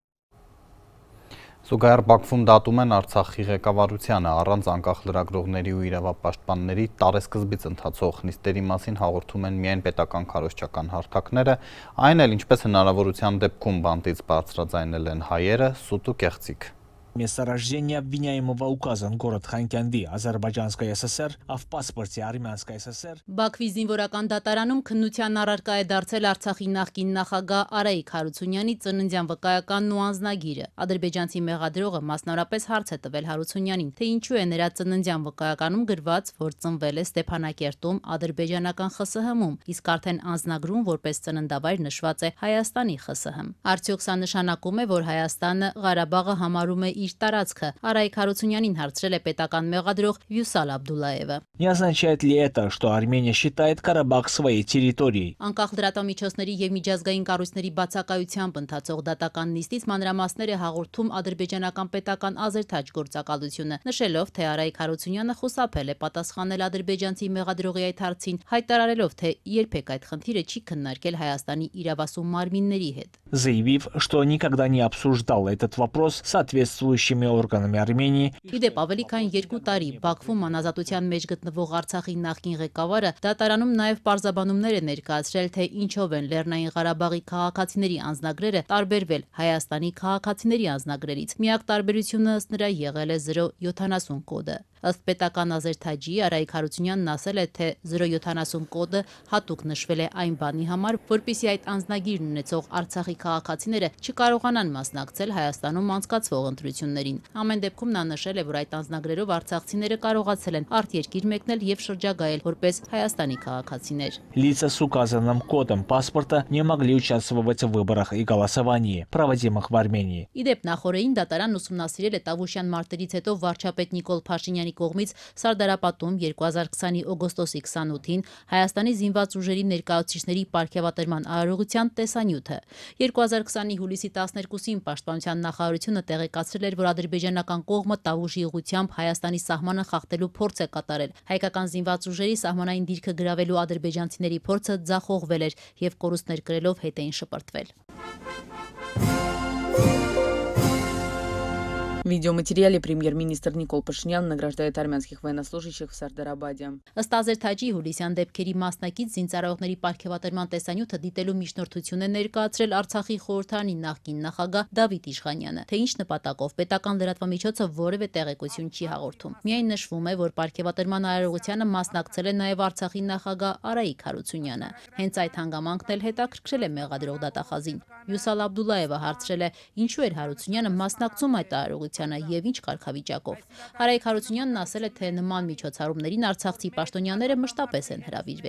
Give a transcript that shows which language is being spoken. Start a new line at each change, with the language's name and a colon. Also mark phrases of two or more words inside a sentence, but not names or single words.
Armenian: Զուգահեռ Բաքվում դատում են Արցախի ղեկավարությանը առանց անկախ լրագրողների ու իրավապաշտպանների տարեսկզբից ընթացող նիստերի մասին հաղորդում են միայն պետական քարոզչական հարթակները, այն էլ ինչպես հնարավորության դեպքում բանտից բարձրաձայնել են հայերը, սուտ ու կեղծիք։
Russian: Место рождения обвиняемого указан город Խանկյանդի, Азербайджанская ССР, а в паспорте Армянская ССР.
Armenian: Բաքվի զինվորական դատարանում քննության առարկա է դարձել Արցախի նախկին նախագահ Արայիկ Հարությունյանի ծննդյան վկայականն ու անձնագիրը։ Ադրբեջանցի մեղադրողը մասնավորապես հարց է տվել Հարությունյանին, թե ինչու է նրա ծննդյան վկայականում գրված, որ ծնվել է Ստեփանակերտում ադրբեջանական ԽՍՀՄ-ում, իսկ արդեն անձնագրում որպես ծննդավայր նշված է Հայաստանի ԽՍՀՄ։ Արդյոք սա նշանակում է, որ Հայաստանը Ղարաբաղը համարում է իր տարածքը։ Արայիկ Հարությունյանին հարցրել է պետական մեղադրող Վյուսալ Աբդուլլաևը։
Russian: Не означает ли это, что Армения считает Карабах своей территорией?
Armenian: Անկախ լրատվամիջոցների եւ միջազգային կառույցների բացակայությամբ ընթացող դատական նիստից մանրամասներ է հաղորդում ադրբեջանական պետական Ազերթաջ գործակալությունը, նշելով, թե Արայիկ Հարությունյանը խուսափել է պատասխանել ադրբեջանցի մեղադրողի այդ հարցին, հայտարարելով, թե երբեք այդ խնդիրը չի քննարկել Հայաստանի իրավասու մարմինների հետ։
Russian: Заявив, что никогда не обсуждал этот вопрос с соответствующими органами Армении.
Armenian: Իդեպ ավելի քան 2 տարի Բաքվում անազատության մեջ գտնվող Արցախի նախկին ղեկավարը դատարանում նաև պարզաբանումներ է ներկայացրել, թե ինչով են Լեռնային Ղարաբաղի քաղաքացիների անձնագրերը տարբերվել Հայաստանի քաղաքացիների անձնագրերից։ Միակ տարբերությունը ըստ նրա եղել է 070 կոդը։ Ըստ պետական Ազերթաջի Արայիկ Հարությունյանն ասել է, թե 070 կոդը հատուկ նշվել է այն բանի համար, որպեսզի այդ անձնագիրն ունեցող Արցախի քաղաքացիները չկարողանան մասնակցել Հայաստանում անցկացվող ընտրություններին։ Ամեն дեպքում նա нշել է, որ այդ անձնագրերով արցախցիները կարողացել են արտերկիր մեկնել եւ շրջագայել որպես Հայաստանի քաղաքացիներ։
Russian: Лица с указанным кодом паспорта не могли участвовать в выборах и голосовании, проводимых в Армении.
Armenian: Իդեպ նախորդին դատարանն ուսումնասիրել է Տավուշյան մարտերից հետո վարչապետ Նիկոլ Փաշինյանի կողմից Սարդարապատում 2020-ի օգոստոսի 28-ին Հայաստանի զինված ուժերի ներկայացուցիչների պարգևատրման արարողության տեսանյութը։ 2020-ի հուլիսի 12-ին Պաշտպանության նախարարությունը տեղեկացրել էր, որ ադրբեջանական կողմը Տավուշի ուղղությամբ Հայաստանի սահմանը խախտելու փորձ է կատարել։ Հայկական զինված ուժերի սահմանային դիրքը գրավելու ադրբեջանցիների փորձը ձախողվել էր եւ կորուստներ կրելով հետ էին շպրտվել։
Russian: В видеоматериале премьер-министр Никол Пашинян награждает армянских военнослужащих в Сардарабаде.
Armenian: Ըստ Ազերթաջի հուլիսյան դեպքերի մասնակից զինծառայողների պարգևատրման տեսանյութը դիտելու միջնորդություն է ներկայացրել Արցախի խորհրդարանի նախկին նախագահ Դավիթ Իշխանյանը, թե ինչ նպատակով պետական լրատվամիջոցը որևէ տեղեկություն չի հաղորդում։ Միայն նշվում է, որ պարգևատրման արարողությանը մասնակցել է նաև Արցախի նախագահ Արայիկ Հարությունյանը։ Հենց այդ հանգամանքն էլ հետաքրքրել է մեղադրող դատախազին։ Վյուսալ Աբդուլլաևը հարցրել է, ինչու էր Հարությունյանը մասնակցում այդ արարողությանը եւ ինչ կարգավիճակով։ Արայիկ Հարությունյանն ասել է, թե նման միջոցառումներին արցախցի պաշտոնյաները մշտապես են հրավիրվել։